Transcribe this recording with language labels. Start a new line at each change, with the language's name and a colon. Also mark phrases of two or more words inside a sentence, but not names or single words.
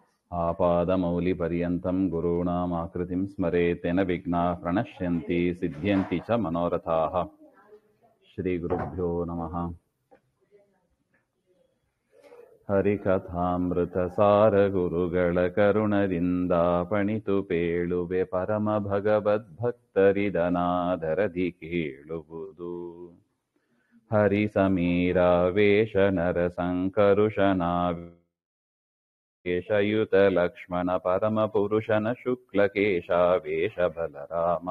Sanskrit: आपादमौलिपर्यन्तं गुरूणामाकृतिं स्मरेत् तेन विघ्नाः प्रणश्यन्ति सिद्ध्यन्ति च मनोरथाः। श्रीगुरुभ्यो नमः।
Kannada: ಹರಿಕಥಾಮೃತಸಾರ ಗುರುಗಳ ಕರುಣದಿಂದಾಪಣಿತು ಪೇಳುವೆ ಪರಮ ಭಗವದ್ಭಕ್ತರಿದನಾದರದಿ ಕೇಳುವುದು. ಹರಿ ಸಮೀರಾವೇಶ ನರ ಸಂಕರುಷನಾವೇಶಯುತ ಲಕ್ಷ್ಮಣ ಪರಮ ಪುರುಷನ ಶುಕ್ಲಕೇಶಾವೇಶ ಬಲರಾಮ.